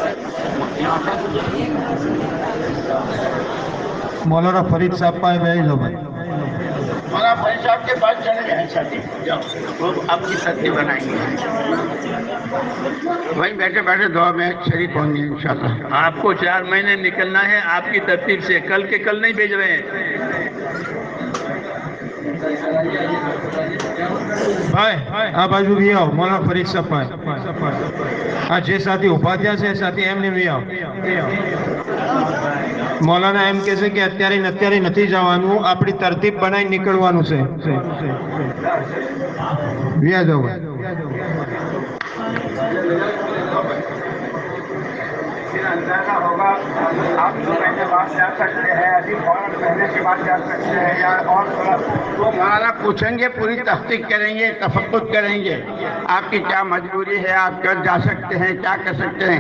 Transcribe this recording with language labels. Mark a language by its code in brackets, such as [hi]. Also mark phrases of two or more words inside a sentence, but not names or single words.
[ur] مولانا فرید صاحب پائے بیٹھ جاؤ بھائی. مولانا فرید صاحب کے پاس چلے جائیں ساتھی، جاؤ وہ آپ کی ترتیب بنائیں گے. وہیں بیٹھے بیٹھے دعا میں شریک ہوں گے انشاءاللہ. آپ کو 4 مہینے نکلنا ہے آپ کی ترتیب سے، کل کے کل نہیں بھیج رہے ہیں. [gu] આ બાજુ બી આવો. મોલાના ફરીદ સાહેબ પાસે આ જે સાથી ઉભા થયા છે સાથી એમને બી આવો. મૌલાના એમ કહે છે કે અત્યારે નથી જવાનું, આપણી તરતીબ બનાવી નીકળવાનું છે. વ્યા જાઓ. [ur] اندازہ ہوگا آپ 2 مہینے بعد جا سکتے ہیں، ابھی فوراً مہینے کے بعد جا سکتے ہیں، یا اور تھوڑا وہ مولانا پوچھیں گے، پوری تحقیق کریں گے، تفقد کریں گے آپ کی کیا مجبوری ہے، آپ کیا جا سکتے ہیں، کیا کر سکتے ہیں.